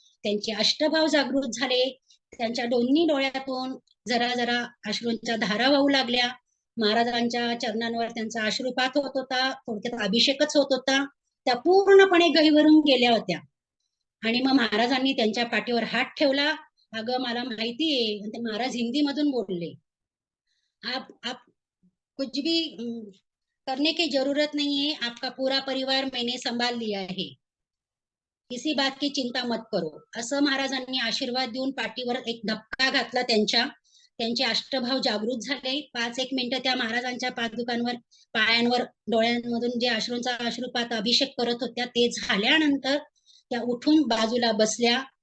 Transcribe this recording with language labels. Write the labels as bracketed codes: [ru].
[mr] त्यांचे अष्टभाव जागृत झाले. त्यांच्या दोन्ही डोळ्यातून जरा जरा अश्रूंच्या धारा वाहू लागल्या. महाराजांच्या चरणांवर त्यांचा अश्रुपात होत होता, थोडक्यात अभिषेकच होत होता. त्या पूर्णपणे गहिवरून गेल्या होत्या. आणि मग महाराजांनी त्यांच्या पाठीवर हात ठेवला. अगं मला माहिती आहे, ते महाराज हिंदी मधून बोलले, [hi] आप कुछ भी करने की जरूरत नहीं है, आपका पूरा परिवार मैंने संभाल लिया है, किसी बात की चिंता मत करो. [mr] असं महाराजांनी आशीर्वाद देऊन पाठीवर एक धक्का घातला त्यांच्या. त्यांचे अष्टभाव जागृत झाले. 5-1 मिनिटं त्या महाराजांच्या पादुकांवर, पायांवर, डोळ्यांमधून जे अश्रूंचा अश्रुपात अभिषेक करत होत्या ते झाल्यानंतर त्या उठून बाजूला बसल्या.